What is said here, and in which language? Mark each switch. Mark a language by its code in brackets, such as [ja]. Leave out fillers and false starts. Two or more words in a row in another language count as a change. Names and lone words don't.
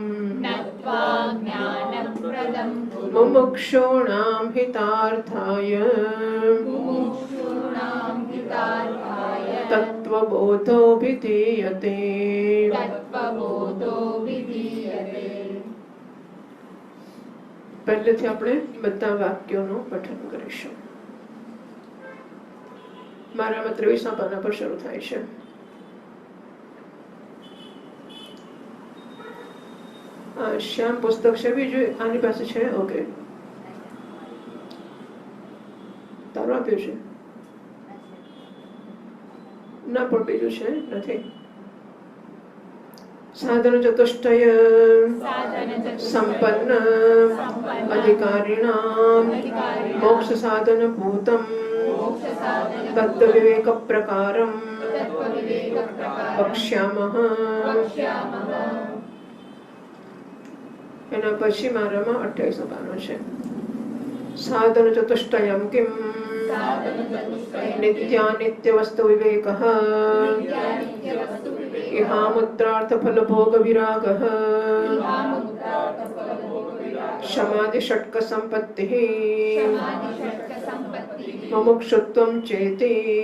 [sa] मुमुक्षूणां हितार्थाय तत्त्वबोधोऽभिधीयते। [gu] પહેલેથી આપણે બધા વાક્યોનું પઠન કરીશું. મારામાં 23 પાના પર શરૂ થાય છે. શ્યામ પુસ્તક છે બીજું આની પાસે છે? ઓકે, તારું આપ્યું છે ના પણ બીજું છે નથી. [sa] साधन चतुष्टय संपन्न अधिकारिणां मोक्ष साधन भूतं तत्त्वविवेक प्रकारं वक्ष्यामः. [gu] એના પછી મારામાં 28 પાનો છે. [sa] साधन चतुष्टयं किं नित्यानित्य वस्तु विवेकः इहामुत्रार्थ फल भोग विरागः समाधि षट्क संपत्तिः मुमुक्षुत्वं चेति.